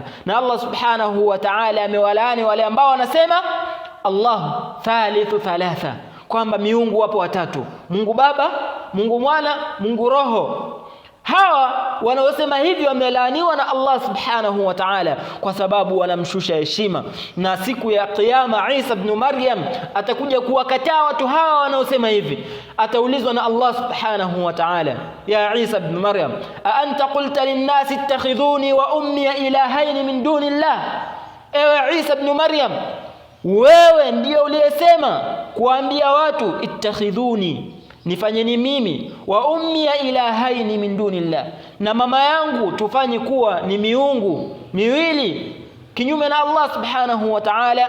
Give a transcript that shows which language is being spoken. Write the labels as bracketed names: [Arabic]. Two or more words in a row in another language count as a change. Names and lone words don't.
[Swahili] Na Allah [Arabic] سبحانه وتعالى [Swahili] amewalaani wale ambao wanasema [Arabic] الله ثالث ثلاثة, [Swahili] kwamba miungu wapo watatu: Mungu Baba, Mungu Mwana, Mungu Roho. Hawa wanaosema hivi wamelaaniwa na Allah [Arabic] سبحانه وتعالى, [Swahili] kwa sababu wanamshusha heshima, na siku ya kiyama Isa ibn Maryam atakuja kuwakataa watu hawa wanaosema hivi. Ataulizwa na [Arabic] الله سبحانه وتعالى يا عيسى ابن مريم أأنت قلت للناس اتخذوني وأمي إلهين من دون الله? [Swahili] Ewe Isa ibn Maryam, wewe ndiyo uliyesema kuambia watu ittakhidhuni, nifanyeni mimi, [Arabic] وأمي إلهين من دون الله, [Swahili] na mama yangu tufanye kuwa ni miungu miwili kinyume na Allah [Arabic] سبحانه وتعالى.